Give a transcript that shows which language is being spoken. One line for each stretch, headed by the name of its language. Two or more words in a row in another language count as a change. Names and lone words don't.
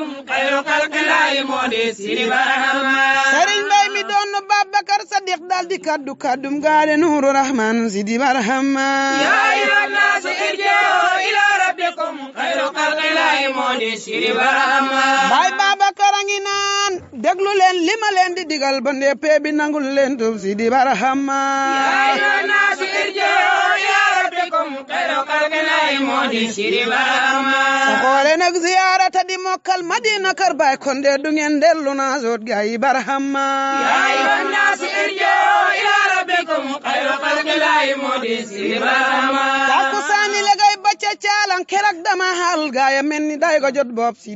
Arabic: خير خلق الله
Wolof: moo di Sidi Barhama. Sëriñ Mbay mi doon Babacar Sadiq dal di kaddu kaddum gaale Nuuru Rahman Sidi Barhama.
Arabic: يا أيها الناس ارجعوا إلى ربكم خير خلق الله
Wolof: moo di
Arabic: Sidi Barhama.
Wolof: Baay Babacar a ngi naan, déglu leen li ma leen di digal ba ndee pee bi nangul leen tub Sidi Barhama.
Arabic: يا أيها الناس ارجعوا إلى ربكم خير خلق الله
Wolof: moo di
Arabic: Sidi Barhama.
Wolof: Sa xoole nag ziyaara ta di mokkal Madina kër Baay kon de du ngeen dellu naa zoot gaa yi Barhama.
Arabic: يا أيها الناس ارجعوا إلى ربكم خير خلق الله
Wolof: moo di
Arabic: Sidi Barhama.
Wolof: Takkusaani la gay ba ca caalan keroog dama xaal gaa ya mel ni day ko jot bopp